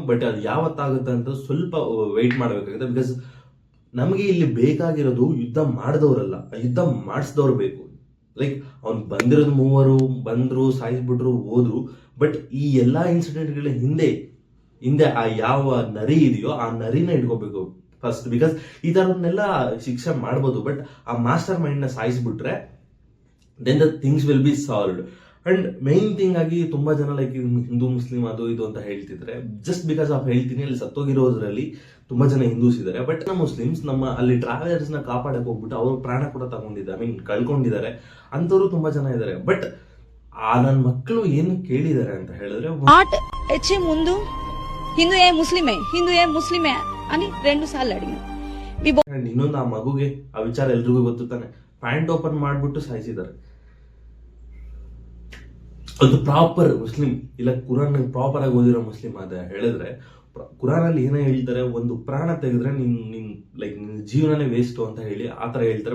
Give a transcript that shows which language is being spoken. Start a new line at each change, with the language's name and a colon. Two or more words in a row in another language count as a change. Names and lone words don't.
Kannada: ಬಟ್ ಅದು ಯಾವತ್ತಾಗುತ್ತೆ ಅಂತ ಸ್ವಲ್ಪ ವೆಯ್ಟ್ ಮಾಡಬೇಕಾಗುತ್ತೆ. ಬಿಕಾಸ್ ನಮಗೆ ಇಲ್ಲಿ ಬೇಕಾಗಿರೋದು ಯುದ್ಧ ಮಾಡಿದವರಲ್ಲ, ಯುದ್ಧ ಮಾಡಿಸಿದವ್ರು ಬೇಕು. ಲೈಕ್ ಅವ್ನು ಬಂದಿರೋದು 3 ಬಂದ್ರು, ಸಾಯಿಸ್ಬಿಟ್ರು, ಹೋದ್ರು. ಬಟ್ ಈ ಎಲ್ಲಾ ಇನ್ಸಿಡೆಂಟ್ಗಳ ಹಿಂದೆ ಆ ಯಾವ ನರಿ ಇದೆಯೋ ಆ ನರಿನ ಇಟ್ಕೋಬೇಕು ಫಸ್ಟ್. ಬಿಕಾಸ್ ಈ ತರನ್ನೆಲ್ಲ ಶಿಕ್ಷೆ ಮಾಡ್ಬೋದು, ಬಟ್ ಆ
English: master mind
Kannada: ನ ಸಾಯಿಸ್ಬಿಟ್ರೆ
English: then the things will be solved. and main thing
Kannada: ಆಗಿ ತುಂಬಾ ಜನ ಲೈಕ್ ಹಿಂದೂ ಮುಸ್ಲಿಂ ಅದು ಇದು ಅಂತ ಹೇಳ್ತಿದ್ರೆ,
English: just because of
Kannada: ಹೇಳ್ತೀನಿ, ಅಲ್ಲಿ ಸತ್ತೋಗಿರೋದ್ರಲ್ಲಿ ತುಂಬಾ ಜನ ಹಿಂದೂಸ್ ಇದಾರೆ. ಬಟ್ ನಮ್ಮ ಮುಸ್ಲಿಮ್ಸ್ ನಮ್ಮ ಅಲ್ಲಿ ಟ್ರಾವೆಲರ್ಸ್ ನ ಕಾಪಾಡಕ್ ಹೋಗ್ಬಿಟ್ಟು ಅವ್ರ ಪ್ರಾಣ ಕೂಡ ತಗೊಂಡಿದ್ದಾರೆ, ಕಳ್ಕೊಂಡಿದ್ದಾರೆ, ಅಂತವ್ರು ತುಂಬಾ ಜನ ಇದಾರೆ. ಬಟ್ ಆ ನನ್ನ ಮಕ್ಕಳು ಏನು ಕೇಳಿದ್ದಾರೆ ಅಂತ ಹೇಳಿದ್ರೆ,
Telugu: ముందు హిందూ ఏ ముస్లిమే అని 2 సార్లు అడిగాను.
Kannada: ಇನ್ನೊಂದು ಆ ಮಗುಗೆ ಆ ವಿಚಾರ ಎಲ್ರಿಗೂ ಗೊತ್ತು ತಾನೆ, ಪ್ಯಾಂಟ್ ಓಪನ್ ಮಾಡ್ಬಿಟ್ಟು ಸಾಯಿಸಿದ್ದಾರೆ. ಅದು
English: proper Muslim
Kannada: ಇಲ್ಲ ಕುರಾನ್ ಪ್ರಾಪರ್ ಆಗಿ ಓದಿರೋ ಮುಸ್ಲಿಂ ಅಂತ ಹೇಳಿದ್ರೆ, ಕುರಾನ್ ಅಲ್ಲಿ ಏನೋ ಹೇಳ್ತಾರೆ, ಒಂದು ಪ್ರಾಣ ತೆಗೆದ್ರೆ ನಿನ್ ಜೀವನನೇ ವೇಸ್ಟ್ ಅಂತ ಹೇಳಿ ಆತರ ಹೇಳ್ತಾರೆ.